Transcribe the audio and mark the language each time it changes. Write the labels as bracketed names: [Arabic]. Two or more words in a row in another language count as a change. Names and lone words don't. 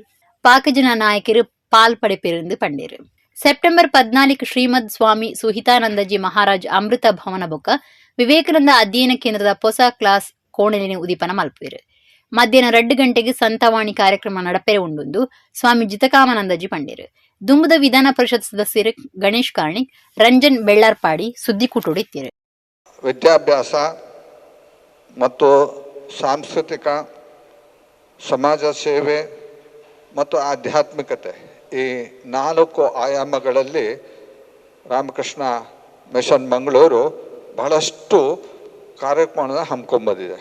[Tulu] ಪಾಕಜನ ನಾಯಕರು ಪಾಲ್ಪಡೆಪೆರೆಂದು ಪಂಡೇರು. ಸೆಪ್ಟೆಂಬರ್ 14 ಶ್ರೀಮದ್ ಸ್ವಾಮಿ ಸುಹಿತಾನಂದಜಿ ಮಹಾರಾಜ್ ಅಮೃತ ಭವನ ಬೊಕ್ಕ ವಿವೇಕಾನಂದ ಅಧ್ಯಯನ ಕೇಂದ್ರದ ಹೊಸ ಕ್ಲಾಸ್ ಕೋಣೆಲಿನ ಉದಿಪನ ಮಲ್ಪುವೆರು. ಮಧ್ಯಾಹ್ನ 2 ಗಂಟೆಗೆ ಸಂತವಾಣಿ ಕಾರ್ಯಕ್ರಮ ನಡಪೆರೆ ಉಂಡು ಸ್ವಾಮಿ ಜಿತಕಾಮಾನಂದಜಿ ಪಂಡೇರು. ದುಂಬುದ ವಿಧಾನ ಪರಿಷತ್ ಸದಸ್ಯರು ಗಣೇಶ್ ಕಾರ್ಣಿಕ್, ರಂಜನ್ ಬೆಳ್ಳಾರ್ಪಾಡಿ ಸುದ್ದಿಕೂಟೋಡಿತ್ತಿರು. [Kannada] ವಿದ್ಯಾಭ್ಯಾಸ ಮತ್ತು ಸಾಂಸ್ಕೃತಿಕ, ಸಮಾಜ ಸೇವೆ ಮತ್ತು ಆಧ್ಯಾತ್ಮಿಕತೆ ಈ 4 ಆಯಾಮಗಳಲ್ಲಿ ರಾಮಕೃಷ್ಣ ಮಿಷನ್ ಮಂಗಳೂರು ಬಹಳಷ್ಟು ಕಾರ್ಯಕ್ರಮವನ್ನು ಹಮ್ಮಿಕೊಂಬಂದಿದೆ.